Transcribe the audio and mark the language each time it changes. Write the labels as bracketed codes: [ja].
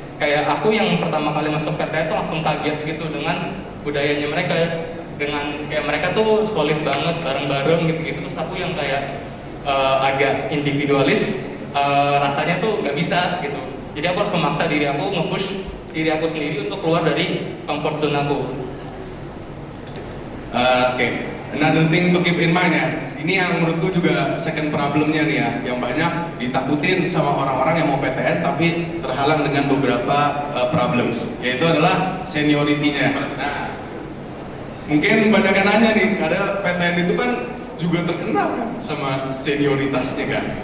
[id] kayak aku yang pertama kali masuk PTN tuh langsung kaget gitu dengan budayanya mereka, dengan kayak mereka tuh solid banget bareng-bareng gitu. Terus aku yang kayak agak individualis, rasanya tuh nggak bisa gitu. Jadi aku harus memaksa diri aku, nge-push diri aku sendiri untuk keluar dari [en] comfort zone [id] aku. [en] Oke, another thing to keep in mind ya. [id] Ini yang menurutku juga second problemnya nih ya, yang banyak ditakutin sama orang-orang yang mau PTN tapi terhalang dengan beberapa problems, yaitu adalah seniority-nya. Nah, mungkin banyak yang nanya nih, karena PTN itu kan juga terkenal kan sama senioritasnya kan.